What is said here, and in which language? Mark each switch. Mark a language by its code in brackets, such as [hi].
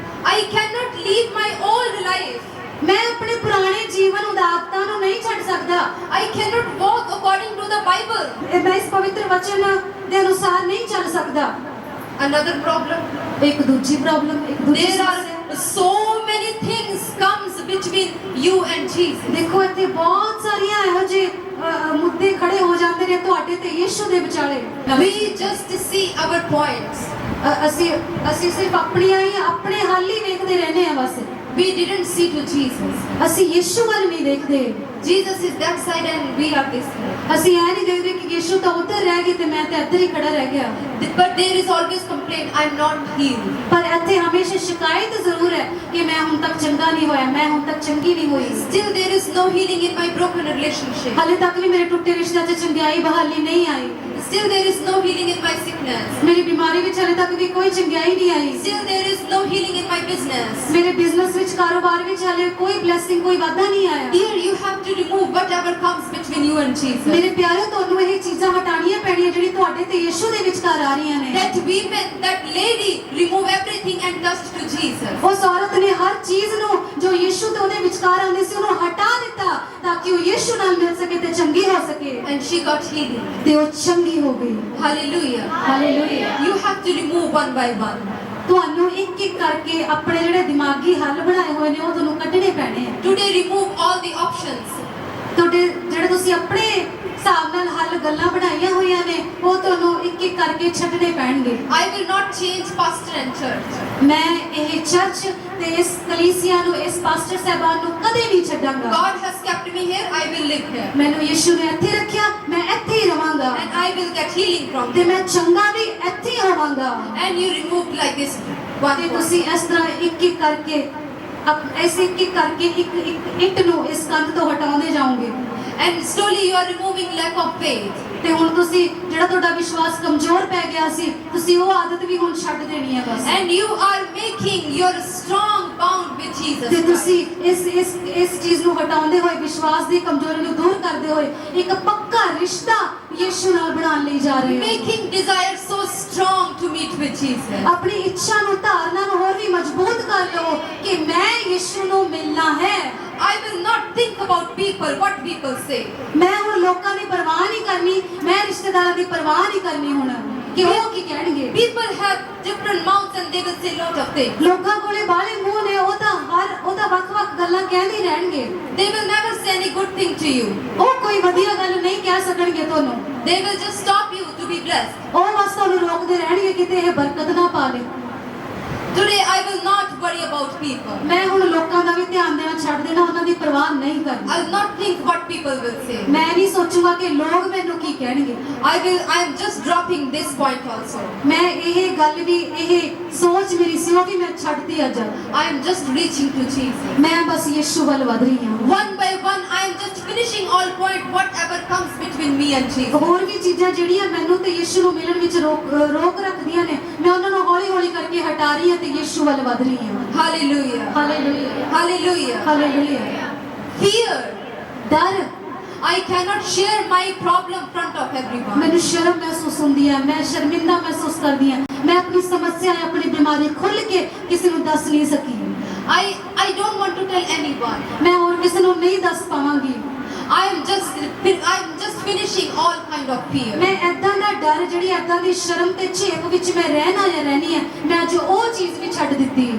[en] I cannot live my old life. [pa] ਮੈਂ ਆਪਣੇ ਪੁਰਾਣੇ ਜੀਵਨ ਉਦਾਰਤਾ ਨੂੰ ਨਹੀਂ ਛੱਡ ਸਕਦਾ। [en] I cannot walk according to the Bible. [pa] ਮੈਂ ਇਸ ਪਵਿੱਤਰ ਵਚਨ ਦੇ ਅਨੁਸਾਰ ਨਹੀਂ ਚੱਲ ਸਕਦਾ। [en] Another problem. [pa] ਇੱਕ ਦੂਜੀ ਪ੍ਰੋਬਲਮ, ਇੱਕ ਦੂਜੀ [en] There [pa] ਸਮੱਸਿਆ। [en] are so many things comes between you and Jesus. [pa] ਦੇਖੋ ਇੱਥੇ ਬਹੁਤ ਸਾਰੀਆਂ ਇਹੋ ਜਿਹੇ ਮੁੱਦੇ ਖੜੇ ਹੋ ਜਾਂਦੇ ਨੇ ਤੁਹਾਡੇ ਤੇ ਯਿਸੂ ਦੇ ਵਿਚਾਲੇ। [en] We just see our points. [pa] ਅਸੀਂ ਸਿਰਫ ਆਪਣੇ ਹੱਲ ਹੀ ਵੇਖਦੇ ਰਹਿੰਦੇ ਆ ਬਸ। [en] We didn't see to Jesus. [pa] ਅਸੀਂ ਯਿਸੂ ਵੱਲ ਨਹੀਂ ਦੇਖਦੇ। [en] Jesus is that side and we are this side. [pa] ਅਸੀਂ ਇਹ ਨਹੀਂ ਦੇਖਦੇ ਕਿ ਯਿਸੂ ਤਾਂ ਉੱਧਰ ਰਹਿ ਗਏ ਤੇ ਮੈਂ ਤੇ ਇੱਧਰ ਹੀ ਖੜਾ ਰਹਿ ਗਿਆ। [en] But there is always complaint, I'm not healed. [pa] ਪਰ ਇੱਥੇ ਹਮੇਸ਼ਾ ਸ਼ਿਕਾਇਤ ਜ਼ਰੂਰ ਹੈ ਕਿ ਮੈਂ ਹੁਣ ਤੱਕ ਚੰਗਾ ਨਹੀਂ ਹੋਇਆ, ਮੈਂ ਹੁਣ ਤੱਕ ਚੰਗੀ ਨਹੀਂ ਹੋਈ। [en] Still there is no healing in my broken relationship. [pa] ਹਾਲੇ ਤੱਕ ਵੀ ਮੇਰੇ ਟੁੱਟੇ ਰਿਸ਼ਤਿਆਂ 'ਚ ਚੰਗਿਆਈ ਬਹਾਲੀ ਨਹੀਂ ਆਈ। [en] Still there is no healing in my sickness. [pa] ਮੇਰੀ ਬਿਮਾਰੀ ਵਿੱਚ ਹਾਲੇ ਤੱਕ ਵੀ ਕੋਈ ਚੰਗਿਆਈ ਨਹੀਂ ਆਈ। [en] Still there is no healing in my business. [pa] ਮੇਰੇ ਬਿਜ਼ਨਸ ਵਿੱਚ, ਕਾਰੋਬਾਰ ਵਿੱਚ ਹਾਲੇ ਕੋਈ ਬਲੇਸਿੰਗ, ਕੋਈ ਵਾਧਾ ਨਹੀਂ ਆਇਆ। [en] Dear, you have to remove whatever comes between you and Jesus. [pa] ਮੇਰੇ ਪਿਆਰੇ, ਤੁਹਾਨੂੰ ਇਹ ਚੀਜ਼ਾਂ ਹਟਾਉਣੀਆਂ ਪੈਣੀਆਂ ਜਿਹੜੀ ਤੁਹਾਡੇ ਤੇ ਯਿਸੂ ਦੇ ਵਿਚਕਾਰ ਆ ਰਹੀਆਂ ਨੇ। [en] That women, that lady, remove everything and dust to Jesus. [pa] ਉਸ ਔਰਤ ਨੇ ਹਰ ਚੀਜ਼ ਨੂੰ ਜੋ ਯਿਸੂ ਤੇ ਉਹਦੇ ਵਿਚਕਾਰ ਆਉਂਦੀ ਸੀ ਉਹਨੂੰ ਹਟਾ ਦਿੱਤਾ ਤਾਂ ਕਿ ਉਹ ਯਿਸੂ ਨਾਲ ਮਿਲ ਸਕੇ ਤੇ ਚੰਗੀ ਹੋ ਸਕੇ। [en] And she got healing. [pa] ਤੇ ਉਹ ਚੰਗੀ ਹੋ ਗਈ। [en] Hallelujah. [pa] Hallelujah. [en] You have to remove one by one. [pa] ਤੁਹਾਨੂੰ ਇੱਕ ਇੱਕ ਕਰਕੇ ਆਪਣੇ ਜਿਹੜੇ ਦਿਮਾਗੀ ਹੱਲ ਬਣਾਏ ਹੋਏ ਨੇ ਉਹ ਤੁਹਾਨੂੰ ਕੱਢਣੇ ਪੈਣੇ ਆ। [en] Today remove all the options. [pa] ਤੁਹਾਡੇ ਜਿਹੜੇ ਤੁਸੀਂ ਆਪਣੇ ਹਿਸਾਬ ਨਾਲ ਹੱਲ ਗੱਲਾਂ ਬਣਾਈਆਂ ਹੋਈਆਂ ਨੇ ਉਹ ਤੁਹਾਨੂੰ ਇੱਕ ਇੱਕ ਕਰਕੇ ਛੱਡਣੇ ਪੈਣਗੇ। [en] I will not change pastor and church. [pa] ਮੈਂ ਇਹ ਚਰਚ ਤੇ ਇਸ ਕਲੀਸਿਆ ਨੂੰ, ਇਸ ਪਾਸਟਰ ਸਾਹਿਬਾਨ ਨੂੰ ਕਦੇ ਨਹੀਂ ਛੱਡਾਂਗਾ। [en] God has kept me here, I will live here. [pa] ਮੈਨੂੰ ਯਿਸੂ ਨੇ ਇੱਥੇ ਰੱਖਿਆ, ਮੈਂ ਇੱਥੇ ਹੀ ਰਵਾਂਗਾ [en] And I will get healing from [pa] ਤੇ [en] him. [pa] ਮੈਂ ਚੰਗਾ ਵੀ ਇੱਥੇ ਹੀ ਹੋਵਾਂਗਾ। [en] And you removed like this one [pa] ਤੇ [en] point. [pa] ਤੁਸੀਂ ਇਸ ਤਰ੍ਹਾਂ ਇੱਕ ਇੱਕ ਕਰਕੇ ਐਸੇ ਇੱਕ ਇੱਕ ਕਰਕੇ ਇੱਕ ਇੱਟ ਨੂੰ ਇਸ ਕੰਧ ਤੋਂ ਹਟਾਉਂਦੇ ਜਾਓਗੇ। [en] And slowly you are removing lack of faith. [pa] ਤੇ ਹੁਣ ਤੁਸੀਂ ਜਿਹੜਾ ਤੁਹਾਡਾ ਵਿਸ਼ਵਾਸ ਕਮਜ਼ੋਰ ਪੈ ਗਿਆ ਸੀ, ਤੁਸੀਂ ਉਹ ਆਦਤ ਵੀ ਹੁਣ ਛੱਡ ਦੇਣੀ ਹੈ ਬਸ। [en] And you are making your strong bound with Jesus [pa] ਤੇ [en] Christ. [pa] ਤੁਸੀਂ ਇਸ ਚੀਜ਼ ਨੂੰ ਹਟਾਉਂਦੇ ਹੋਏ, ਵਿਸ਼ਵਾਸ ਦੀ ਕਮਜ਼ੋਰੀ ਨੂੰ ਦੂਰ ਕਰਦੇ ਹੋਏ ਇੱਕ ਪੱਕਾ ਰਿਸ਼ਤਾ ਯਿਸੂ ਨਾਲ ਬਣਾਉਣ ਲਈ ਜਾ ਰਹੇ ਹੋ। [en] Making desire so strong to meet with Jesus. [pa] ਆਪਣੀ ਇੱਛਾ ਨੂੰ, ਧਾਰਨਾ ਨੂੰ ਹੋਰ ਵੀ ਮਜ਼ਬੂਤ ਕਰ ਲਓ ਕਿ ਮੈਂ ਯਿਸੂ ਨੂੰ ਮਿਲਣਾ ਹੈ। [en] I will not think about people, what people say. [pa] ਮੈਂ ਹੁਣ ਲੋਕਾਂ ਦੀ ਪਰਵਾਹ ਨਹੀਂ ਕਰਨੀ, ਮੈਂ ਰਿਸ਼ਤੇਦਾਰਾਂ ਦੀ ਪਰਵਾਹ ਨਹੀਂ ਕਰਨੀ ਹੁਣ ਕਿ ਉਹ ਕੀ ਕਹਿਣਗੇ। [en] People have different mouths and they will say lot of things. [pa] ਲੋਕਾਂ ਕੋਲੇ ਬਾਹਲੇ ਮੂੰਹ ਨੇ, ਉਹ ਤਾਂ ਵੱਖ-ਵੱਖ ਗੱਲਾਂ ਕਹਿੰਦੇ ਰਹਿਣਗੇ। [en] They will never say any good thing to you. [pa] ਉਹ ਕੋਈ ਵਧੀਆ ਗੱਲ ਨਹੀਂ ਕਹਿ ਸਕਣਗੇ ਤੁਹਾਨੂੰ। [en] They will just stop you to be blessed. [pa] ਉਹ ਬਸ ਤੁਹਾਨੂੰ ਰੋਕਦੇ ਰਹਿਣਗੇ ਕਿਤੇ ਇਹ ਬਰਕਤ ਨਾ ਪਾ ਲੇ। [en] Today I will not worry about people. [pa] ਮੈਂ ਹੁਣ ਲੋਕਾਂ ਦਾ ਵੀ ਧਿਆਨ ਦੇਣਾ ਛੱਡ ਦੇਣਾ, ਉਹਨਾਂ ਦੀ ਪਰਵਾਹ ਨਹੀਂ ਕਰਨੀ। [en] I will not think what people will say. [pa] ਮੈਂ ਨਹੀਂ ਸੋਚੂਗਾ ਕਿ ਲੋਕ ਮੈਨੂੰ ਕੀ ਕਹਿਣਗੇ। [en] I am just dropping this point also. [pa] ਮੈਂ ਇਹ ਗੱਲ ਵੀ, ਇਹ ਸੋਚ ਮੇਰੀ ਸੀ ਉਹ ਵੀ ਮੈਂ ਛੱਡਤੀ ਅੱਜ। [en] I am just reaching to Jesus. [pa] ਮੈਂ ਬਸ ਯਿਸੂ ਵੱਲ ਵਧ ਰਹੀ ਹਾਂ। [en] One by one I am just finishing all point whatever comes between me and Jesus. [pa] ਹੋਰ ਵੀ ਚੀਜ਼ਾਂ ਜਿਹੜੀਆਂ ਮੈਨੂੰ ਤੇ ਯਿਸੂ ਨੂੰ ਮਿਲਣ ਵਿੱਚ ਰੋਕ ਰੱਖਦੀਆਂ ਨੇ, ਮੈਂ ਉਹਨਾਂ ਨੂੰ ਹੌਲੀ-ਹੌਲੀ ਕਰਕੇ ਹਟਾ ਰਹੀ ਹਾਂ ਤੇ ਯਿਸੂ ਵੱਲ ਵਧ ਰਹੀ ਹਾਂ। [en] Hallelujah. [pa] Hallelujah, [en] Hallelujah. [pa] Hallelujah. [en] Fear. [pa] ਡਰ, [en] I cannot share my problem in front of everyone. [pa] ਮੈਨੂੰ ਸ਼ਰਮ ਮਹਿਸੂਸ ਹੁੰਦੀ ਹੈ, ਮੈਂ ਸ਼ਰਮਿੰਦਾ ਮਹਿਸੂਸ ਕਰਦੀ ਹਾਂ। ਮੈਂ ਆਪਣੀ ਸਮੱਸਿਆ, ਆਪਣੀ ਬਿਮਾਰੀ ਖੁੱਲ ਕੇ ਕਿਸੇ ਨੂੰ ਦੱਸ ਨਹੀਂ ਸਕੀ। [en] I don't want to tell anyone. [pa] ਮੈਂ ਹੋਰ ਕਿਸੇ ਨੂੰ ਨਹੀਂ ਦੱਸ ਪਾਵਾਂਗੀ। [en] I am just finishing all kind of fear. [pa] ਮੈਂ ਐਦਾਂ ਦਾ ਡਰ, ਜਿਹੜੀ ਐਦਾਂ ਦੀ ਸ਼ਰਮ ਤੇ ਝੇਪ ਵਿੱਚ ਮੈਂ ਰਹਿਣੀ ਹੈ, ਮੈਂ ਅੱਜ ਉਹ ਚੀਜ਼ ਵੀ ਛੱਡ ਦਿੱਤੀ।